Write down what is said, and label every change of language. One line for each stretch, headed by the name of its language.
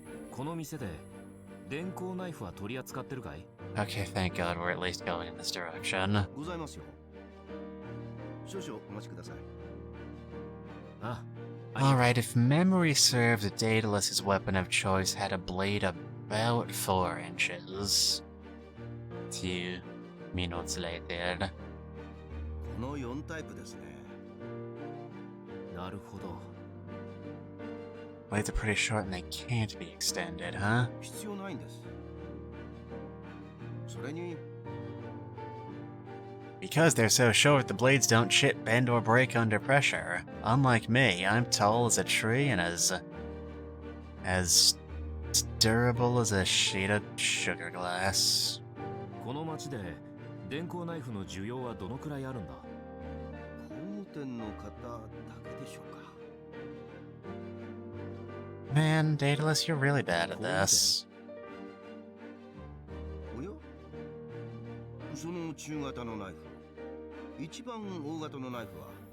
Japanese: この店で電光ナイフは取り扱ってるかい?
English: Okay, thank God we're at least going in this direction.
Japanese: ございますよ。少々お待ちください。
English: あ、Alright, if memory serves, Daedalus's weapon of choice had a blade about 4 inches. 2 minutes later.
Japanese: この4タイプですね。なるほど。
English: Blades are pretty short and they can't be extended, huh?
Japanese: 必要ないんです。
English: それに Because they're so short, the blades don't chip, bend, or break under pressure. Unlike me, I'm tall as a tree and as durable as a sheet of sugar glass.
Japanese: この町で電光ナイフの需要はどのくらいあるんだ? 工務店の方だけでしょうか。
English: Man, Daedalus, you're really bad at this.
Japanese: おやその中型のナイフ一番大型のナイフは